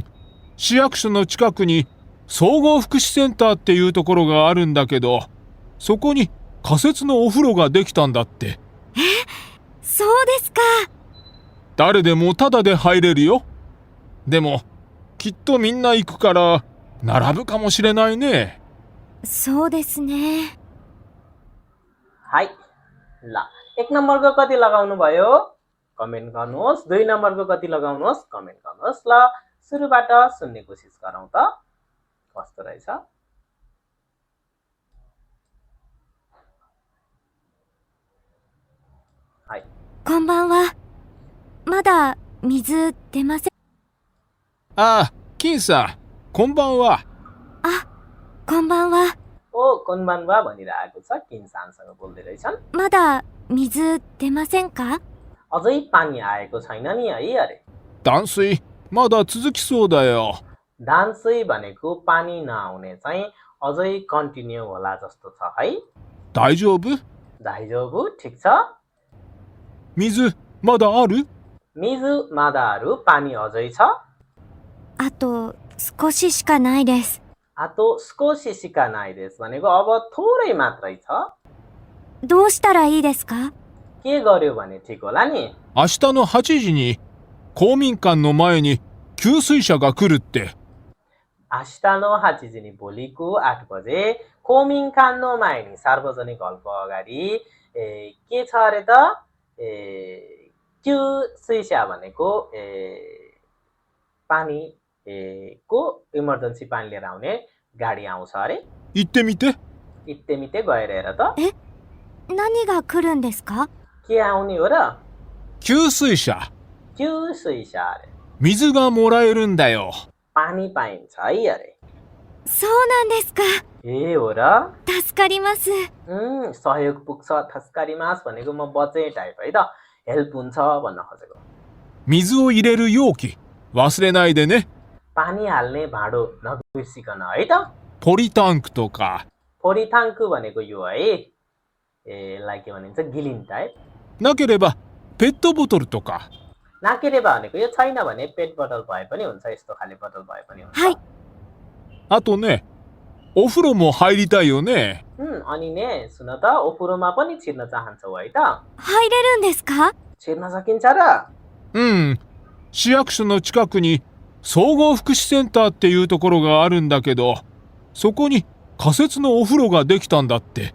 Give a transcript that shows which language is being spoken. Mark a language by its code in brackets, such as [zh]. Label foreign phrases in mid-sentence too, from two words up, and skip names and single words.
[ja] 市役所の近くに総合福祉センターっていうところがあるんだけど、そこに仮設のお風呂ができたんだって。そうですか。誰でもタダで入れるよ。 でも、きっとみんな行くから並ぶかもしれないね。そうですね。 [ne] हाई ल 1 नम्बरको कति लगाउनु भयो कमेन्ट गर्नुहोस् 2 नम्बरको कति लगाउनुहोस् कमेन्ट गर्नुहोस् ल सुरुबाट सुन्ने कोसिस गरौँ त कस्तो रहेछ हाई [ja] こんばんは。まだ水出ません。ああ、金さん、こんばんは。こんばんは。 [ne] ओ कोनबानवा भनिरहेको छ किन्सानसँग बोल्दै रहेछन् [ja] まだ水出ませんか？ [ne] अझै पानी आएको छैन नि है अरे [ja] 断水、まだ続きそうだよ。 [ne] दान्सै भनेको पानी नआउने चाहिँ अझै कन्टिन्यू होला जस्तो छ है [ja] 大丈夫？ [ne] दाइजोबु ठिक छ [ja] 水、まだある？ [ne] मिजु मादाहरू पानी अझै छ [ja] あと少ししかないです。あと少ししかないです [ne] भनेको अब थोरै मात्रै छ [ja] どうしたらいいですか？ [ne] के गर्यो भने ठिक होला नि [ja] 明日の8時に公民館の前に給水車が来るって。明日の8時に [ne] भोलिको 8 बजे [ja] 公民館の前に [ne] सार्वजनिक हलको अगाडि के छ अरे त त्यो सुइसा भनेको पानी को इमर्जेन्सी पानी लिएर आउने गाडी आउँछ अरे [ja] 行ってみて。 [ne] इत्तेमिते गएर हेर त [ja] 何が来るんですか？ [ne] के आउने हो र [ja] 給水車。 [ne] त्यो सुइसा अरे [ja] 水がもらえるんだよ。 [ne] पानी पाइन्छ है अरे [ja] そうなんですか。 [ne] ए हो र [ja] 助かります。 [ne] सहयोग पुग्छ थस्कारिमास भनेको म बचे टाइप है त हेल्प हुन्छ भन्न खोजेको [ja] 水を入れる容器、忘れないでね。 [ne] पानी हाल्ने भाँडो नबिर्सिकन है त [ja] ポリタンクとか。 [ne] फोरिथाङ्कु भनेको यो है यसलाई के भनिन्छ गिलिन टाइप [ja] なければ、ペットボトルとか。 [ne] नाकेरेबा भनेको यो छैन भने पेट बोतल भए पनि हुन्छ यस्तो खाले बोतल भए पनि हुन्छ [ja] はい。あとね、お風呂も入りたいよね。 [ne] अनि ने सुन त ओफुरोमा पनि छिर्न चाहन्छौ है त [ja] 入れるんですか？ [ne] छिर्न सकिन्छ र [ja] 市役所の近くに総合福祉センターっていうところがあるんだけど、そこに仮設のお風呂ができたんだって。